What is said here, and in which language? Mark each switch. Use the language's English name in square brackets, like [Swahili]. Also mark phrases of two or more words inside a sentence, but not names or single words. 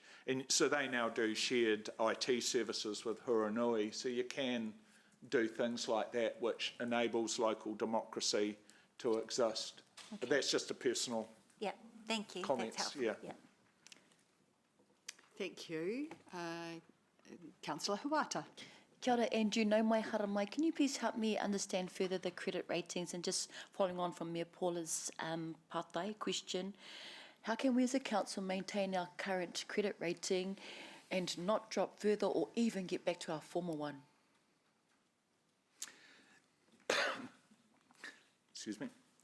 [English] And so they now do shared IT services with Huranui, so you can do things like that which enables local democracy to exist. Okay. But that's just a personal thank you. comments. That's helpful. Yeah. Thank you. Councillor Huata. [Māori] Kia ora, Andrew, nau mai hara mai. [English] Can you please help me understand further the credit ratings, and just following on from Mayor Paula's Patai question, how can we as a council maintain our current credit rating and not drop further or even get back to our former one? Excuse me.